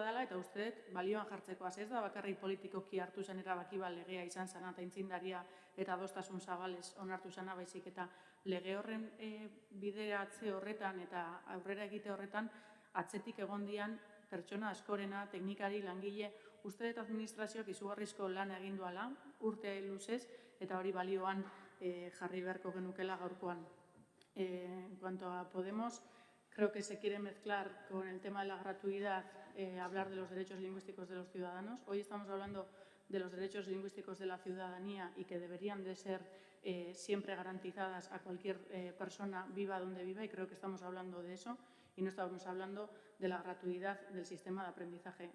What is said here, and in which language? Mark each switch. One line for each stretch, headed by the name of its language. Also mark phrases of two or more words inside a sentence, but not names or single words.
Basque: dela, eta uste dut balioan jartzeko ez da bakarrik politikoki hartu zen erabaki bat legea izan zena eta intzindaria eta adostasun zabalez onartu zena, baizik eta lege horren bideratze horretan eta aurrera egite horretan atzetik egon dian pertsona askorena, teknikari, langile, uste dut administrazioak izugarrizko lan egin duela, urte luzez, eta hori balioan jarri beharko genukela gaurkoan.
Spanish: En cuanto a Podemos, creo que se quiere mezclar con el tema de la gratuidad, hablar de los derechos lingüísticos de los ciudadanos. Hoy estamos hablando de los derechos lingüísticos de la ciudadanía y que deberían de ser siempre garantizadas a cualquier persona, viva donde viva, y creo que estamos hablando de eso y no estamos hablando de la gratuidad del sistema de aprendizaje.